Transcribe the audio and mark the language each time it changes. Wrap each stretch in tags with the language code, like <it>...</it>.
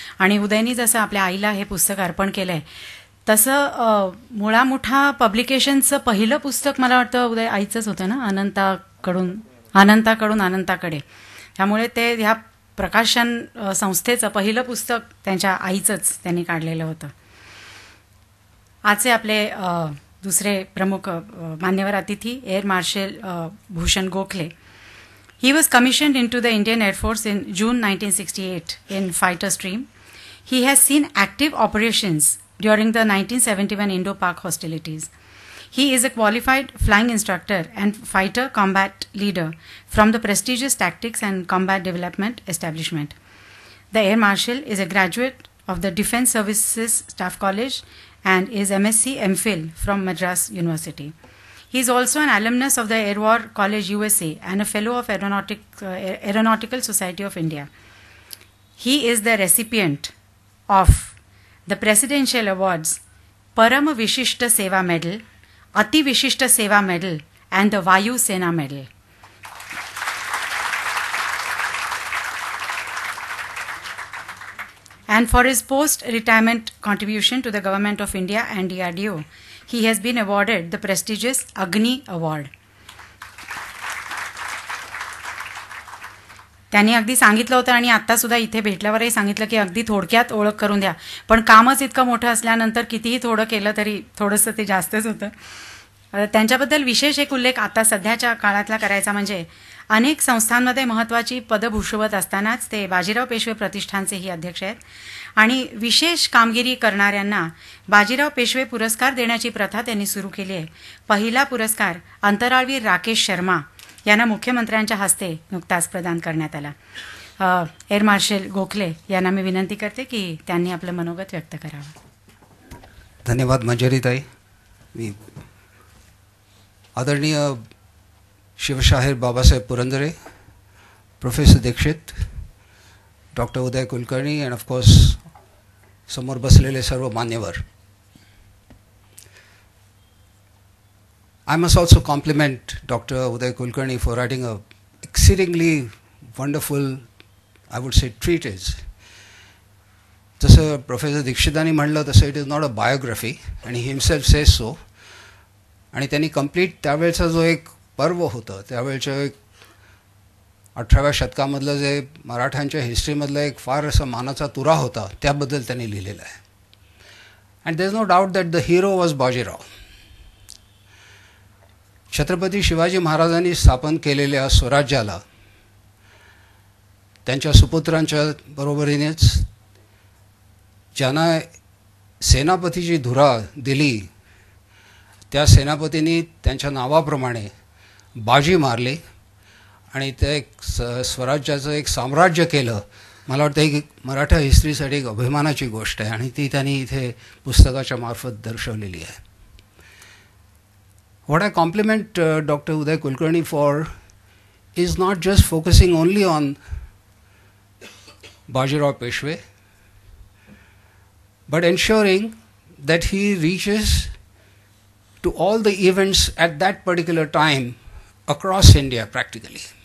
<mr>आणि उदयनी जसं आपल्या आईला हे पुस्तक अर्पण केलं आहे तसं मुळामुठा पब्लिकेशनचं पहिलं पुस्तक मला वाटतं उदय आईचंच होतं ना, अनंताकडून अनंताकडे. त्यामुळे ते ह्या प्रकाशन संस्थेचं पहिलं पुस्तक त्यांच्या आईचंच त्यांनी काढलेलं होतं. आजचे आपले दुसरे प्रमुख मान्यवर अतिथी air marshal Bhushan Gokhale.</mr> <en>He was commissioned into the Indian Air Force in June 1968 in fighter stream. He has seen active operations during the 1971 Indo-Pak hostilities. He is a qualified flying instructor and fighter combat leader from the prestigious Tactics and Combat Development Establishment. The Air Marshal is a graduate of the Defence Services Staff College and is MSc MPhil from Madras University. He is also an alumnus of the Air War College USA and a fellow of Aeronautical Society of India. He is the recipient of the Presidential Awards Param Vishishta Seva Medal, Ati Vishishta Seva Medal and the Vayu Sena Medal. And for his post-retirement contribution to the Government of India and DRDO, he has been awarded the prestigious Agni Award.</en> <mr>त्यांनी अगदी सांगितलं होतं आणि आता सुद्धा इथे भेटल्यावरही सांगितलं की अगदी थोडक्यात ओळख करून द्या, पण कामच इतकं मोठं असल्यानंतर कितीही थोडं केलं तरी थोडंसं ते जास्तच होतं. त्यांच्याबद्दल विशेष एक उल्लेख आता सध्याच्या काळातला करायचा म्हणजे अनेक संस्थांमध्ये महत्त्वाची पदं भूषवत असतानाच ते बाजीराव पेशवे प्रतिष्ठानचेही अध्यक्ष आहेत आणि विशेष कामगिरी करणाऱ्यांना बाजीराव पेशवे पुरस्कार देण्याची प्रथा त्यांनी सुरू केली आहे. पहिला पुरस्कार अंतराळवीर राकेश शर्मा यांना मुख्यमंत्र्यांच्या हस्ते नुकताच प्रदान करण्यात आला. एअर मार्शल गोखले यांना मी विनंती करते की त्यांनी आपलं मनोगत व्यक्त करावं. धन्यवाद मंजरीताई. मी आदरणीय शिवशाहीर Babasaheb Purandare, professor Dikshit, doctor Uday Kulkarni</mr> <en>and of course</en> <mr>समोर बसलेले सर्व मान्यवर.</mr> <en>I must also compliment Dr. Uday Kulkarni for writing a exceedingly wonderful, I would say, treatise.</en> <mr>जसं प्रोफेसर दीक्षितांनी म्हणलं तसं</mr> <en>It is not a biography आणि he himself says so.</en> <mr>आणि त्यांनी कंप्लीट त्यावेळचा जो एक पर्व होतं, त्यावेळच्या एक 18व्या शतकामधलं जे मराठ्यांच्या हिस्ट्रीमधलं एक फार असा मानाचा तुरा होता, त्याबद्दल त्यांनी लिहिलेलं आहे.</mr> <en>And there is no doubt that the hero was Bajirao.</en> <mr>Chhatrapati Shivaji महाराजांनी स्थापन केलेल्या स्वराज्याला त्यांच्या सुपुत्रांच्या बरोबरीनेच ज्यांना सेनापतीची धुरा दिली, त्या सेनापतींनी त्यांच्या नावाप्रमाणे बाजी मारली आणि ते एक स्वराज्याचं एक साम्राज्य केलं. मला वाटतं ही मराठा हिस्ट्रीसाठी एक अभिमानाची गोष्ट आहे आणि ती त्यांनी इथे पुस्तकाच्या मार्फत दर्शवलेली आहे.</mr> <en>What I compliment Dr. Uday Kulkarni for is not just focusing only on Bajirao Peshwe, but ensuring that he reaches to all the events at that particular time across India practically.</en>